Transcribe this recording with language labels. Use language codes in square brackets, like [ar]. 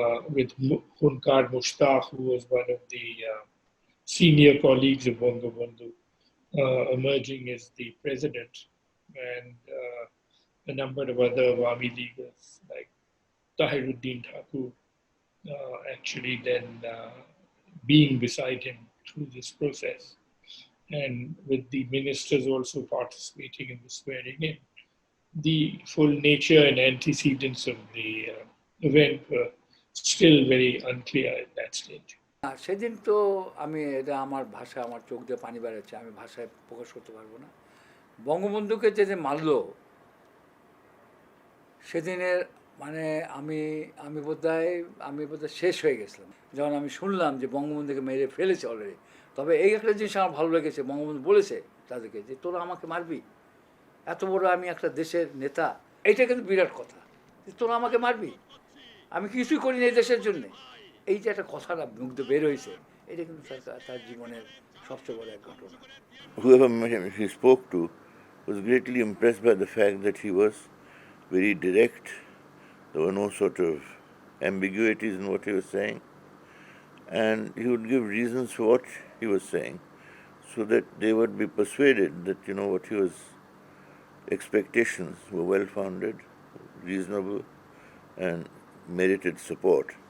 [en] with Hunkar Mushtaq, who was one of the senior colleagues of Bangabandhu, emerging as the president, and a number of other Awami Leaguers like Tahiruddin Thakur, actually then being beside him through this process, and with the ministers also participating in the swearing in. The full nature and antecedents of the event were still very unclear at that stage. [bn] সেদিন তো আমি এটা আমার ভাষা, আমার চোখ দিয়ে পানি বেরোচ্ছে, আমি ভাষায় প্রকাশ করতে পারবো না। বঙ্গবন্ধুকে যে মারলো সেদিনের মানে আমি বোধহয় শেষ হয়ে গেছিলাম যখন আমি শুনলাম যে বঙ্গবন্ধুকে মেরে ফেলেছে অলরেডি। তবে এই একটা জিনিস আমার ভালো লেগেছে, বঙ্গবন্ধু বলেছে তাদেরকে যে তোরা আমাকে মারবি, এত বড় আমি একটা দেশের নেতা, এইটা কিন্তু বিরাট কথা, যে তোরা আমাকে মারবি, আমি কিছুই করিনি এই দেশের জন্যে। এই যে একটা কথাটা মুখ দিয়ে বের হয়েছে, এটা কিন্তু তার জীবনের সবচেয়ে বড় এক ঘটনা। [en] Whoever he spoke to was greatly impressed by the fact that he was very direct. There were no sort of ambiguities in what he was saying, and he would give reasons for what he was saying so that they would be persuaded that what he was expectations were well founded, reasonable, and merited support.